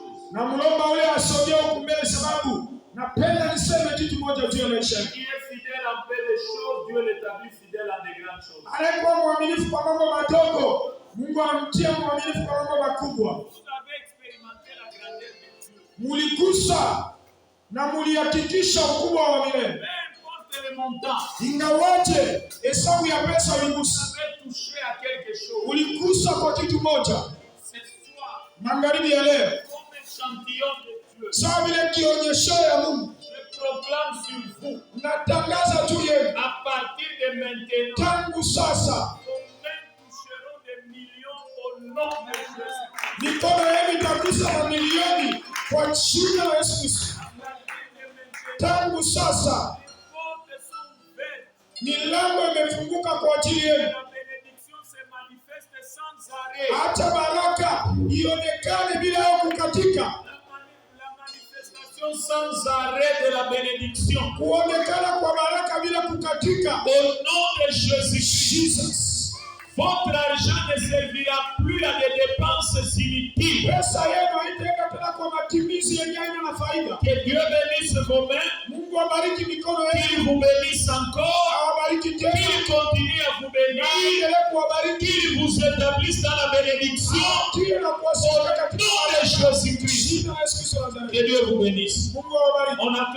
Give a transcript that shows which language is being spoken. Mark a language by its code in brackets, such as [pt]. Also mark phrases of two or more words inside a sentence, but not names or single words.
[sw] Na mlomba ule asogee huku mbele, sababu napenda niseme kitu moja juu ya maisha yake. [fr] Qui est fidèle en peu de choses, Dieu l'établit fidèle en de grandes choses. [sw] Alikuwa mwaminifu kwa mambo madogo, Mungu anamtia mwaminifu kwa mambo makubwa. [fr] Vous avez expérimenté la grandeur de Dieu. [sw] Muligusa na mulihakikisha ukubwa wa milele. [fr] Peu importe le montant. [sw] Ingawaje hesabu ya pesa uligusa. [fr] Vous avez touché à quelque chose. [sw] Uligusa kwa kitu moja. [fr] Ce soir, [sw] Magharibi ya leo, [fr] comme échantillon de Dieu, [sw] sawa vile kionyesho ya Mungu, [fr] je proclame sur vous, [sw] natangaza juu yenu, [fr] à partir de maintenant, [sw] tangu sasa [fr] combien toucheront des millions au nom de Jésus. [sw] mikono yenu itagusa mamilioni kwa jina la Yesu Kristo. Tangu sasa milango imefunguka kwa ajili yenu. [fr] La bénédiction se manifeste sans arrêt. [sw] Hata baraka ionekane bila ya kukatika. [fr] La manifestation sans arrêt de la bénédiction. [sw] Kuonekana kwa baraka bila kukatika. [fr] Au nom de Jésus-Christ. Votre argent ne servira plus à des dépenses inutiles. [sw] Pesa yenu haitaenda tena kwa matumizi yenye haina na faida. [fr] Que Dieu bénisse vos mains. [sw] Mungu abariki mikono yenu. [fr] Qu'il vous bénisse encore. [sw] Awabariki tena. [fr] Qu'il continue à vous bénir. Qu'il vous établisse dans la bénédiction. Au nom de Jésus-Christ. Que Dieu vous bénisse. On acclame.